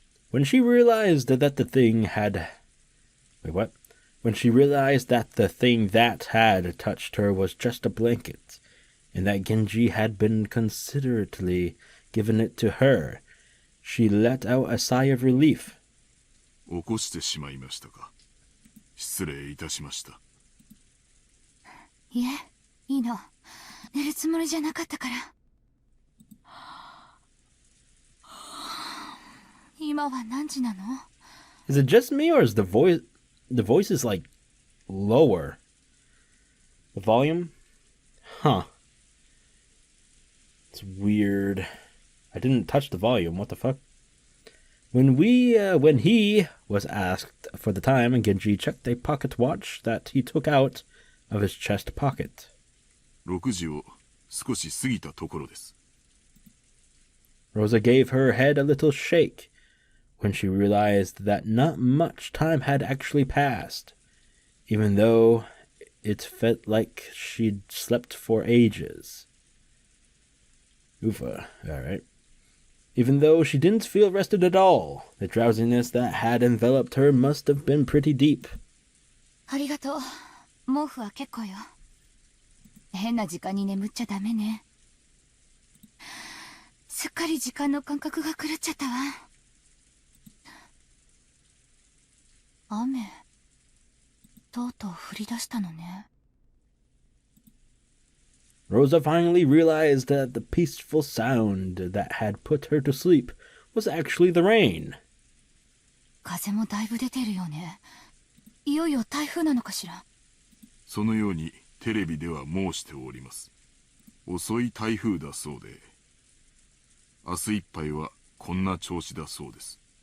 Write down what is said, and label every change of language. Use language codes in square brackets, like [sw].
[en] When she realized that the thing had... Wait, what? When she realized that the thing that had touched her was just a blanket, and that Genji had been considerately given it to her, she let out a sigh of relief. [ja] 起こしてしまいましたか。失礼いたしました。いえ、いいの。寝るつもりじゃなかったから。今は何時なの？ [en] Is it just me, or is the voice is like lower? The volume? Huh. It's weird. I didn't touch the volume. What the fuck? When he was asked for the time, Genji checked a pocket watch that he took out of his chest pocket. [ja] 6時を少し過ぎたところです。 [en] Rosa gave her head a little shake when she realized that not much time had actually passed, even though it felt like she'd slept for ages. Oofa, alright. Even though she didn't feel rested at all, the drowsiness that had enveloped her must have been pretty deep. [ja] ありがとう。毛布は結構よ。変な時間に眠っちゃダメね。すっかり時間の感覚が狂っちゃったわ。雨、とうとう降り出したのね。 [en] Rosa finally realized that the peaceful sound that had put her to sleep was actually the rain. [ja] 風もだいぶ出てるよね。いよいよ台風なのかしら。そのようにテレビでは申しております。遅い台風だそうで、明日いっぱいはこんな調子だそうです。